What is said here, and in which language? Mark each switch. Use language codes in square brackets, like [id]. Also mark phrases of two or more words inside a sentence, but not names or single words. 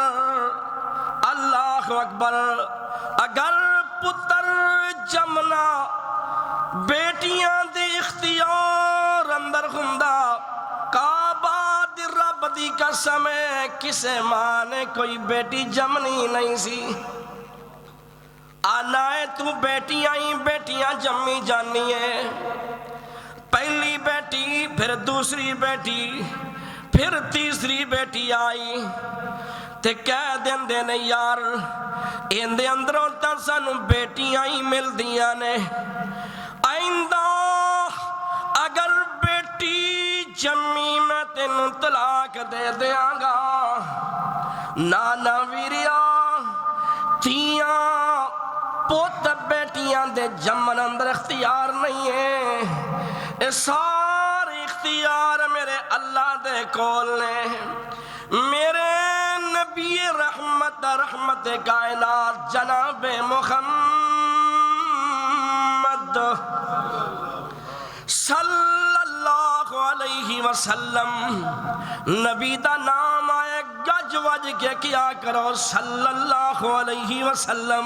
[pa] اللہ اکبر، اگر پتر جمنا بیٹیاں دے اختیار اندر ہوندا، کعبہ دی رب دی قسم ہے کسے ماں نے کوئی بیٹی جمنی نہیں سی۔ آنا ہے تو بیٹیاں ہی بیٹیاں جمی جانی ہے، پہلی بیٹی پھر دوسری بیٹی پھر تیسری بیٹی آئی تے کہہ دین دے نے یار ان دے اندروں تا سانو بیٹیاں ہی مل دیاں نے، آئندہ اگر بیٹی جمی میں تینوں طلاق دے دیاں گا۔ نانا ویریا، تیاں پوت بیٹیاں دے جمن اندر اختیار نہیں ہے، اے سارے اختیار میرے اللہ دے کول نے۔ میرے نبی رحمت کائنات جناب محمد [ar] صلی اللہ علیہ وسلم، [pa] نبی دا نام آئے گج وج کے کیا کرو [ar] صلی اللہ علیہ وسلم۔